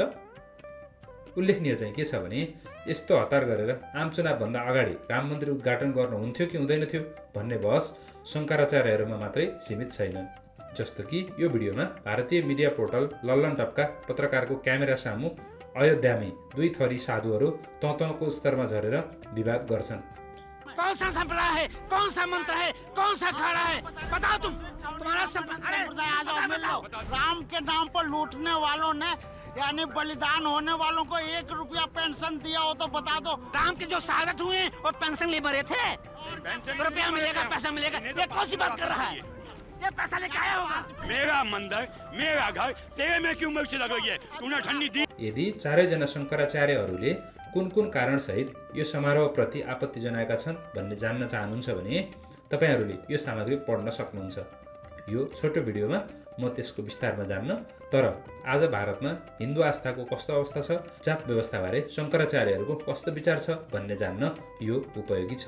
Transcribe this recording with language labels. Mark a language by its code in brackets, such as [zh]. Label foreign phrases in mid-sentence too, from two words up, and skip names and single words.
[ne] उल्लेखनीय चाहिँ के छ भने यस्तो हतार गरेर आम चुनावभन्दा अगाडि राम मन्दिर उद्घाटन गर्नु हुन्थ्यो कि हुँदैन थियो भन्ने बहस शङ्कराचार्यहरूमा मात्रै सीमित छैनन्। जस्तो कि यो भिडियोमा भारतीय मिडिया पोर्टल लल्लन टपका पत्रकारको क्यामेरा सामु अयोध्यामै 2 थरी साधुहरू तँ-तँको स्तरमा झरेर विवाद गर्छन्। [hi] कौन सा संप्रदाय है, कौन सा मंत्र है, कौन सा अखाड़ा है, बताओ तुम। तुम्हारा संप्रदाय आ जाओ, मिल लो। राम के नाम पर लूटने वालों ने यानी बलिदान होने वालों को 1 रुपया पेंशन दिया हो तो बता दो। राम के जो शहादत हुए और पेंशन ले मरे थे, रुपया मिलेगा, पैसा मिलेगा, ये कौन सी बात कर रहा है? ये पैसा लेके आया होगा। मेरा मंदिर, मेरा घर, तेरे में क्यों मिर्च लग रही है? तूने ठंडी दी। [ne] यदि चारैजना शङ्कराचार्यहरूले कुन कारण सहित यो समारोहप्रति आपत्ति जनाएका छन् भन्ने जान्न चाहनुहुन्छ भने तपाईँहरूले यो सामग्री पढ्न सक्नुहुन्छ। यो छोटो भिडियोमा म त्यसको विस्तारमा जान्न, तर आज भारतमा हिन्दू आस्थाको कस्तो अवस्था छ, जात व्यवस्थाबारे शङ्कराचार्यहरूको कस्तो विचार छ भन्ने जान्न यो उपयोगी छ।